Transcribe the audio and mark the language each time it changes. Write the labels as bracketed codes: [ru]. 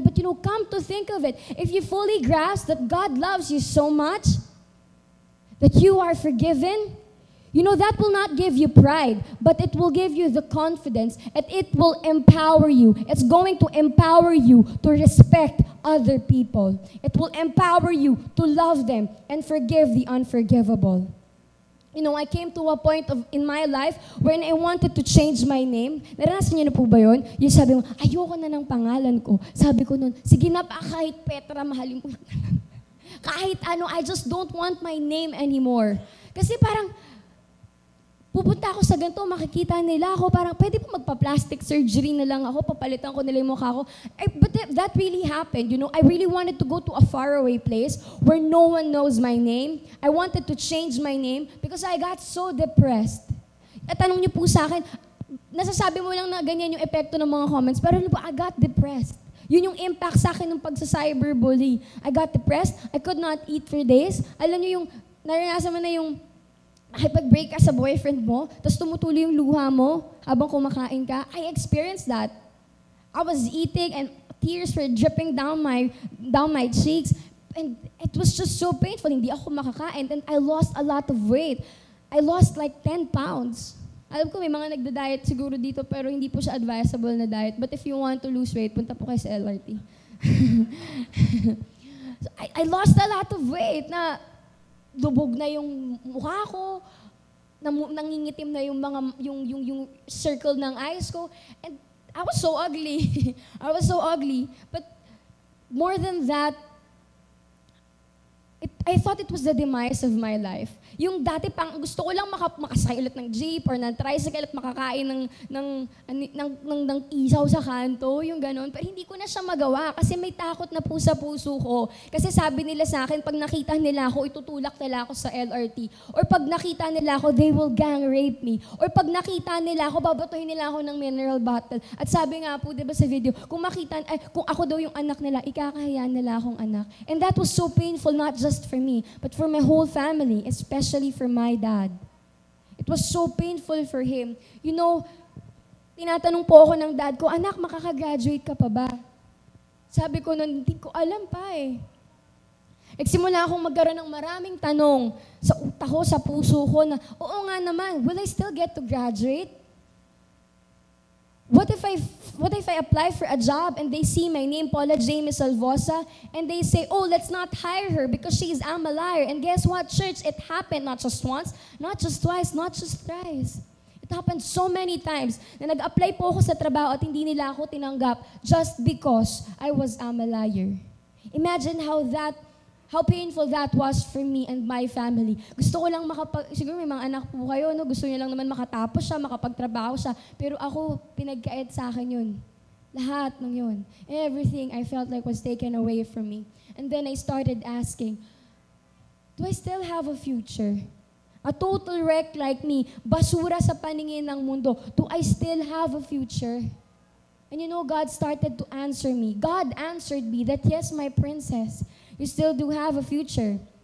[en] But you know, come to think of it, if you fully grasp that God loves you so much, that you are forgiven, you know, that will not give you pride, but it will give you the confidence, and it will empower you. It's going to empower you to respect other people. It will empower you to love them and forgive the unforgivable. You know, I came to a point in my life when I wanted to change my name. [tl] Naranasan niyo na po ba yun? Yung sabi mo, ayoko na ng pangalan ko. Sabi ko nun, sige na pa, kahit Petra, mahalin mo. Kahit ano, [en] I just don't want my name anymore. [tl] Kasi parang, pupunta ako sa ganito, makikita nila ako, parang pwede po magpa-plastic surgery na lang ako, papalitan ko nila yung mukha ko. [en] But that really happened, you know. I really wanted to go to a faraway place where no one knows my name. I wanted to change my name because I got so depressed. [tl] At tanong niyo po sa akin, nasasabi mo lang na ganyan yung epekto ng mga comments, pero ano po, [en] I got depressed. [tl] Yun yung impact sa akin ng pagsa-cyberbully. [en] I got depressed, I could not eat for days. [tl] Alam niyo yung, naranasan mo na yung nakipag-break ka sa boyfriend mo, tapos tumutuloy yung luha mo habang kumakain ka. [en] I experienced that. I was eating and tears were dripping down my cheeks. And it was just so painful. [tl] Hindi ako makakain. [en] And I lost a lot of weight. I lost like 10 pounds. [tl] Alam ko may mga nagda-diet siguro dito, pero hindi po siya advisable na diet. [en] But if you want to lose weight, [tl] punta po kayo sa LRT. [en] So I lost a lot of weight [tl] na lubog na yung mukha ko, nangingitim na yung mga yung circle ng eyes ko, [en] and I was so ugly. I was so ugly. But more than that, I thought it was the demise of my life. [tl] Yung dati pang gusto ko lang makasakay ulit ng jeep or ng tricycle at makakain ng isaw sa kanto, yung ganon. Pero hindi ko na siya magawa kasi may takot na po sa puso ko. Kasi sabi nila sa akin, pag nakita nila ako, itutulak nila ako sa LRT. Or pag nakita nila ako, [en] they will gang rape me. [tl] Or pag nakita nila ako, babatuhin nila ako ng mineral bottle. At sabi nga po, diba sa video, kung ako daw yung anak nila, ikakahiyan nila akong anak. [en] And that was so painful, not just for me, but for my whole family, especially for my dad. It was so painful for him. [tl] You know, tinatanong po ako ng dad ko, anak, makakagraduate ka pa ba? Sabi ko nun, hindi ko alam pa eh. Nagsimula akong magkaroon ng maraming tanong sa utak ko, sa puso ko na, oo nga naman, [en] will I still get to graduate? What if I apply for a job and they see my name, Paula Jamie Salvosa, and they say, oh, let's not hire her because she's a liar. And guess what, church? It happened not just once, not just twice, not just thrice. It happened so many times [tl] na nag-apply po ako sa trabaho at hindi nila ako tinanggap [en] just because I was a liar. Imagine how painful that was for me and my family. [tl] Gusto ko lang siguro may mga anak po kayo, no? Gusto niyo lang naman makatapos siya, makapagtrabaho siya. Pero ako, pinagkait sa akin yun. Lahat ng yun. [en] Everything I felt like was taken away from me. And then I started asking, do I still have a future? A total wreck like me, [tl] basura sa paningin ng mundo, [en] do I still have a future? And you know, God started to answer me. God answered me that, yes, my princess, you still do have a future.